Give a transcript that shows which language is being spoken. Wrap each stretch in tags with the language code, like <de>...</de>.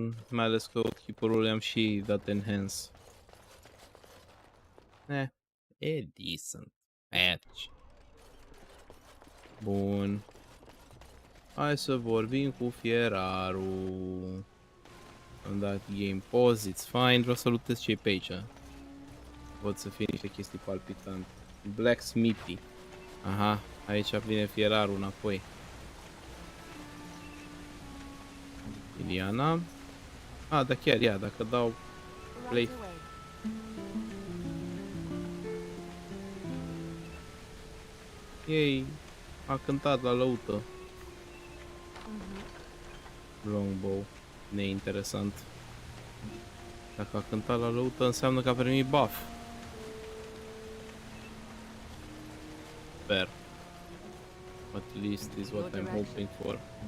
<ro>Mai ales că Oathkeeper-ul le-am și dat enhance. E decent. Merge. Bun. Hai să vorbim cu fierarul. Am dat game pause,</ro> <en>it's fine.</en> <ro>Vreau să luptez ce e pe aici. Pot să fie niște chestii palpitante. Blacksmithy. Aha, aici vine fierarul înapoi. Iliana. Da chiar, ia, dacă dau play. Ei, a cântat la lăută. Longbow. Neinteresant. Dacă a cântat la lăută, înseamnă că a primit buff.</ro> <en>Fair. At least is what I'm hoping for.</en>